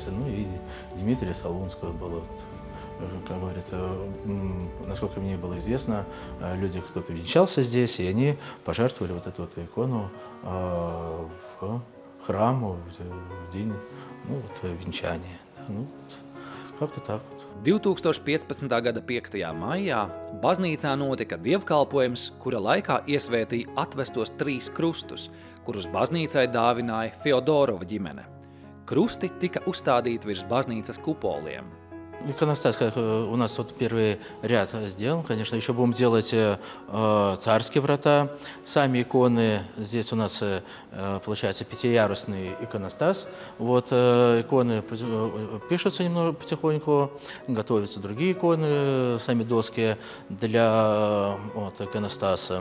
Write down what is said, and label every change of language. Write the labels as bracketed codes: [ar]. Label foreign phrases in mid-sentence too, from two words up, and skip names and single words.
[ru] Ну и Дмитрия Солунского было, как говорится, насколько мне было известно, люди, кто-то венчался здесь, и они пожертвовали вот эту вот икону в храму в день, ну, вот, венчания. Nu, как-то так вот. [lv] 2015. gada 5. maijā baznīcā notika dievkalpojums, kura laikā iesvētīja atvestos 3 krustus, kurus baznīcai dāvināja Feodorova ģimene. Krusti tika uzstādīti virs baznīcas kupoliem. [ru] Иконостас, как у нас вот первый ряд сделан, конечно, еще будем делать царские врата. Сами иконы, здесь у нас получается 5-ярусный иконостас. Вот иконы пишутся немного потихоньку, готовятся другие иконы, сами доски для вот, иконостаса.